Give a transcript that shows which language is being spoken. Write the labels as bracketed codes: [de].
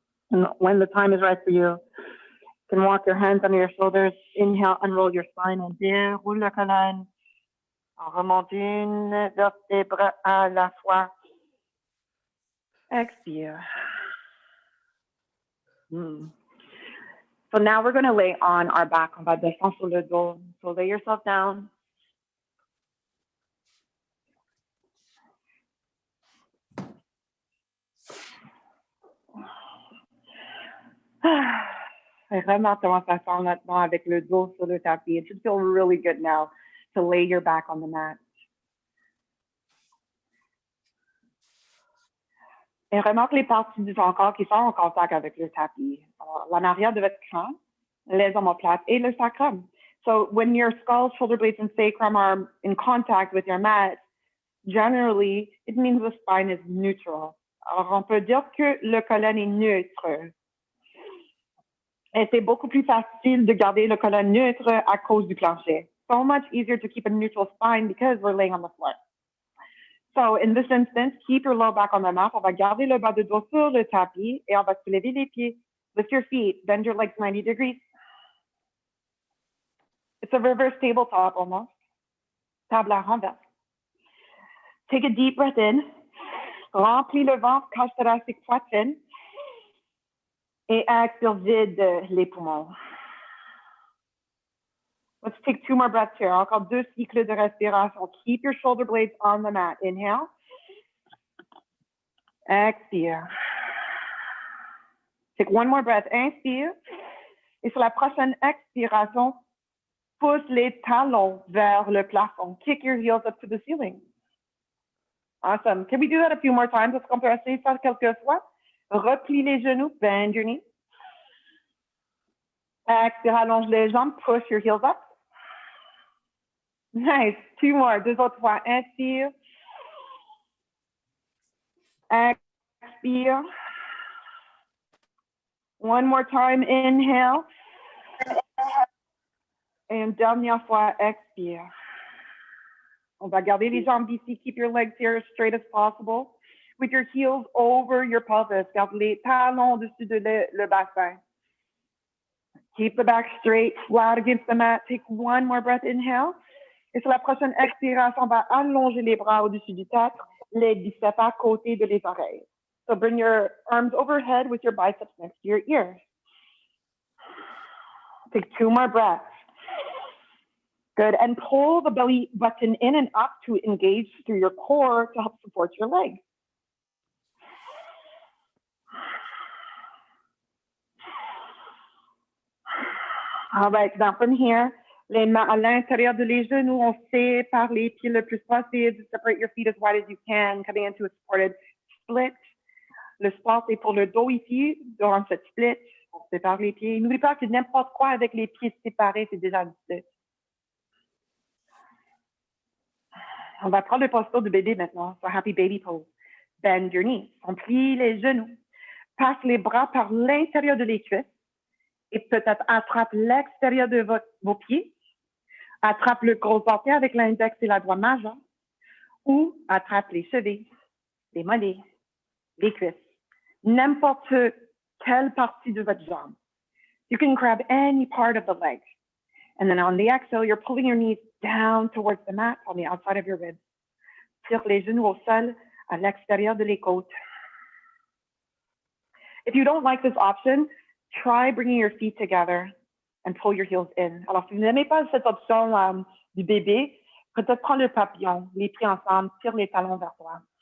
[en] And when the time is right for you, you can walk your hands under your shoulders. Inhale, unroll your spine and [fr] déroule la colonne. Remonte une vertèbre à la fois. Expire. [en] So now we're going to lay on our back. [fr] On va descendre sur le dos. [en] So lay yourself down. [fr] Vraiment comment ça sent maintenant avec le dos sur le tapis. [en] It should feel really good now to lay your back on the mat. [fr] Et remarque les parties du corps qui sont en contact avec le tapis. En arrière de votre crâne, les omoplates et le sacrum. [en] So when your skull, shoulder blades, and sacrum are in contact with your mat, generally, it means the spine is neutral. [fr] Alors, on peut dire que le colonne est neutre. Et c'est beaucoup plus facile de garder le colonne neutre à cause du plancher. [en] So much easier to keep a neutral spine because we're laying on the floor. So in this instance, keep your low back on the mat. [fr] On va garder le bas de dos sur le tapis et on va soulever les pieds. [en] Lift your feet, bend your legs 90 degrees. It's a reverse tabletop almost. [fr] Table à renverse. [en] Take a deep breath in. [fr] Remplis le ventre, cage thoracique, poitrine. Et expire, vide les poumons. [en] Let's take 2 more breaths here. [fr] Encore 2 cycles de respiration. [en] Keep your shoulder blades on the mat. Inhale. [fr] Expire. [en] Take 1 more breath. [fr] Inspire. Et sur la prochaine expiration, pousse les talons vers le plafond. [en] Kick your heels up to the ceiling. Awesome. Can we do that a few more times? [fr] Est-ce qu'on peut essayer ça quelques fois? Replie les genoux, [en] bend your knees. [fr] Expire, allonge les jambes, [en] push your heels up. Nice. 2 more. [fr] 2 autres fois. Inspire. Expire. [en] 1 more time. Inhale. [fr] Et une dernière fois. Expire. On va garder les jambes ici. [en] Keep your legs here as straight as possible. With your heels over your pelvis. [fr] Garde les talons au-dessus de le bassin. [en] Keep the back straight, flat against the mat. Take 1 more breath. Inhale. [fr] Et sur la prochaine expiration, on va allonger les bras au-dessus du tête, les biceps à côté de les oreilles. [en] So bring your arms overhead with your biceps next to your ears. Take 2 more breaths. Good. And pull the belly button in and up to engage through your core to help support your legs. All right, now from here, [fr] les mains à l'intérieur de les genoux, on sépare les pieds le plus possible. [en] Separate your feet as wide as you can, coming into a supported split. [fr] Le sport est pour le dos ici, durant cette split. On sépare les pieds. N'oubliez pas que n'importe quoi avec les pieds séparés, c'est déjà une split. On va prendre le posture de bébé maintenant. [en] So happy baby pose. Bend your knees. [fr] On plie les genoux. Passe les bras par l'intérieur de les cuisses. Et peut-être attrape l'extérieur de vos pieds. Attrape le gros orteil avec l'index et la doigt majeur. Ou attrape les chevilles, les mollets, les cuisses. N'importe quelle partie de votre jambe. [en] You can grab any part of the leg. And then on the exhale, you're pulling your knees down towards the mat on the outside of your ribs. [fr] Tire les genoux au sol, à l'extérieur de les côtes. [en] If you don't like this option, try bringing your feet together and pull your heels in. [fr] Alors, si vous n'aimez pas cette option du bébé, peut-être prendre le papillon, les pieds ensemble, tire les talons vers toi.